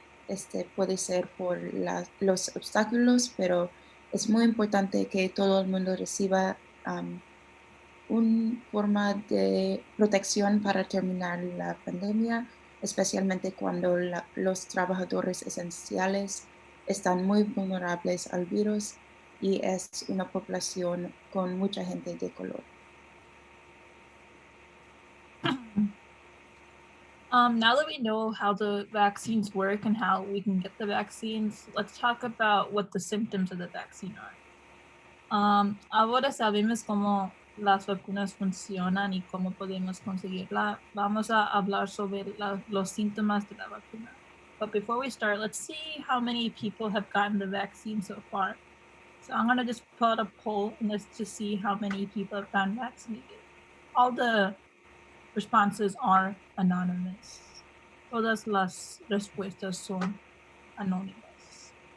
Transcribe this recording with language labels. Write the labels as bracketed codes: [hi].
[es] Este puede ser por los obstáculos, pero es muy importante que todo el mundo reciba una forma de protección para terminar la pandemia, especialmente cuando los trabajadores esenciales están muy vulnerables al virus y es una población con mucha gente de color. [en] Now that we know how the vaccines work and how we can get the vaccines, let's talk about what the symptoms of the vaccine are. [es] Ahora sabemos cómo las vacunas funcionan y cómo podemos conseguirla. Vamos a hablar sobre los síntomas de la vacuna. [en] But before we start, let's see how many people have gotten the vaccine so far. So I'm going to just put a poll and let's just see how many people have gotten vaccinated. All the responses are anonymous. [es] Todas las respuestas son anónimas.